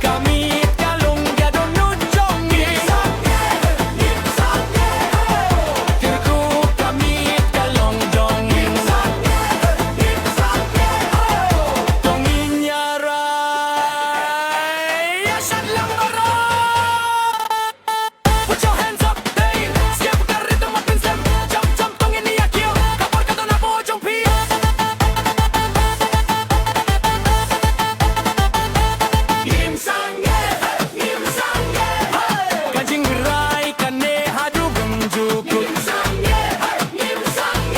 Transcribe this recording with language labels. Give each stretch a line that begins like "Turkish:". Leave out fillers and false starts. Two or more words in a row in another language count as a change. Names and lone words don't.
Khasi: Kamit, kalong, dohnud, jong, ngin. NGIM SANGEH. Kru, kamit, kalong, jong, ngin. NGIM SANGEH. Tongin niya rwai. Shad lang maro.
English: Put your hands up, hey.
Khasi: Sngewbha ka rito mapinsem.
English: Jump, jump,
Khasi: tongin niya kiyo. Kapor ka to na po, jong pi. NGIM SANGEH, NGIM SANGEH. Jingrwai, kane, haduh, jukut. NGIM SANGEH, NGIM SANGEH.